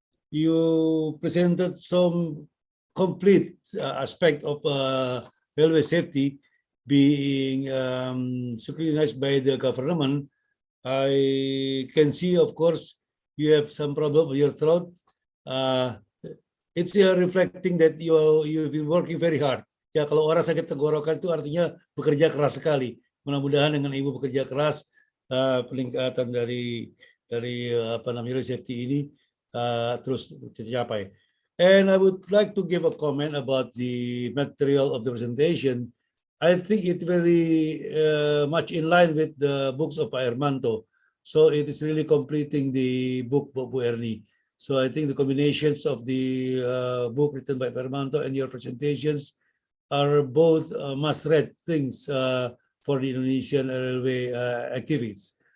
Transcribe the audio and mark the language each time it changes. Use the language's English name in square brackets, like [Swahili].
[English] You presented some complete aspect of railway safety being scrutinized by the government. I can see, of course, you have some problem with your throat. It's reflecting that you've been working very hard. [Indonesian] Ya, kalau orang sakit tenggorokan itu artinya bekerja keras sekali. Mudah-mudahan dengan Ibu bekerja keras, peningkatan dari safety ini terus tercapai. [English] And I would like to give a comment about the material of the presentation. I think it's very much in line with the books of Pak Hermanto. So it is really completing the book, Bu Erni. So I think the combinations of the book written by Pak Hermanto and your presentations are both must-read things for the Indonesian railway activities.